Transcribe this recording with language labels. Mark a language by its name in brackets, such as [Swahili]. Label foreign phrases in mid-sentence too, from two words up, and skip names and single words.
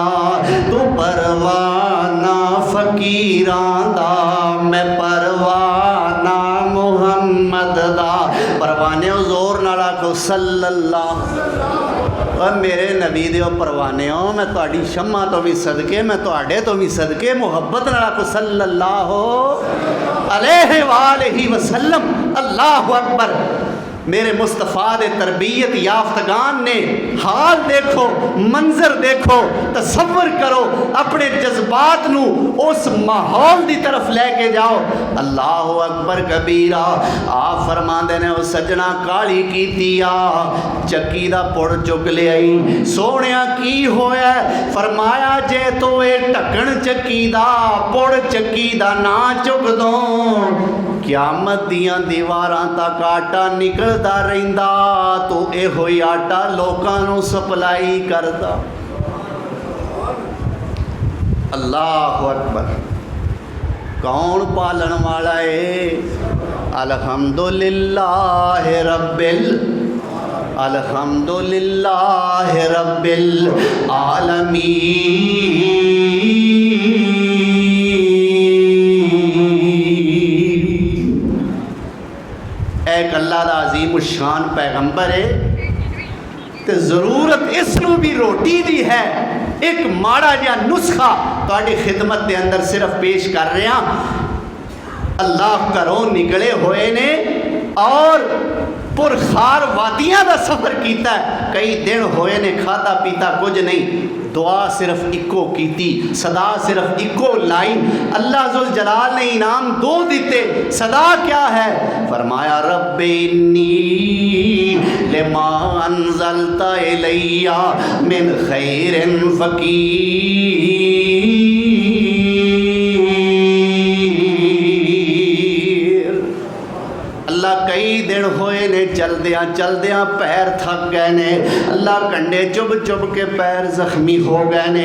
[Punjabi] تو پروانہ فقیراں دا، میں پروانہ محمد دا. پروانے زور نال آکھو صلى الله. اور میرے نبی دے پروانے ہو، میں تہاڈی شمع تو بھی صدقے، میں تہاڈے تو بھی صدقے، محبت نال آکھو [Arabic] صلى الله عليه وآله وسلم. الله أكبر. [Punjabi] میرے مصطفیٰ دے تربیت یافتگان نے حال دیکھو، منظر دیکھو، تصور کرو، اپنے جذبات نوں اس ماحول دی طرف لے کے جاؤ. [Arabic] الله أكبر كبيرا. [Punjabi] آپ فرماندے نے، او سجنا کالی کیتی آ، چکی دا پڑ چک لیائی. سوہنیا کی ہویا? فرمایا جے تو یہ ڈھکن چکی دا، پڑ چکی دا نہ چک دو، قیامت دیاں دیواراں تک آٹا نکلدا رہندا، تو ایہو ہی آٹا لوکاں نوں سپلائی کردا. [Arabic] الله أكبر. [Urdu] کون پالن والا ہے? [Arabic] الحمد لله رب، الحمد لله رب العالمين. [Punjabi] اک اللہ دا عظیم شان پیغمبر ہے، تو ضرورت اسنوں بھی روٹی دی ہے. اک ماڑا جیہا نسخہ تہاڈی خدمت کے اندر صرف پیش کر رہا. اللہ گھروں نکلے ہوئے نے اور پرخار وادیاں کا سفر کیا. کئی دن ہوئے نے کھادا پیتا کجھ نہیں، دعا صرف اکو کیتی، صدا صرف اکو لائن. اللہ ذوالجلال نے انعام دو دتے. صدا کیا ہے؟ فرمایا [Arabic] رب إني لما أنزلت إلي من خير فقير. [Punjabi] اللہ کئی دن ہوئے نے چلدیاں چلدیاں پیر تھک گئے نے. اللہ کنڈے چبھ چبھ کے پیر زخمی ہو گئے نے.